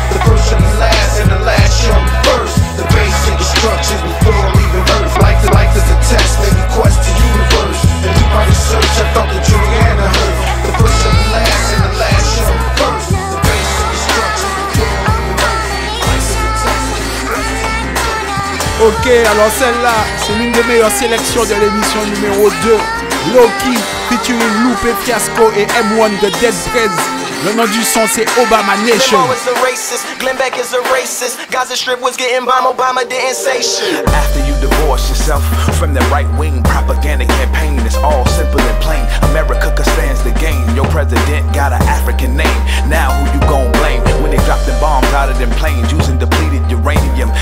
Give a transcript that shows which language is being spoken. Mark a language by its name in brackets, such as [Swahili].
[English] The first shall be last, and the last shall be first. The basic instructions before leaving earth. Life is a test, let me quest the universe. And do my research, I thought that Juliana heard. The first shall be last, and the last shall be first. The basic instructions before leaving earth. Life is a test, let me quest the universe. [French] Ok, alors celle-là, c'est l'une des meilleures sélections de l'émission numéro 2. Loki featuring Lupe Fiasco et M1 de Dead Prez. Le nom du son c'est Obama Nation. [English] Limo is a racist, Glenn Beck is a racist. Gaza Strip was getting bombed, Obama didn't say shit. After you divorce yourself from the right-wing propaganda campaign, it's all simple and plain. America stands the game. Your president got an African name. Now who you gon' blame when they drop them bombs out of them planes using depleted uranium?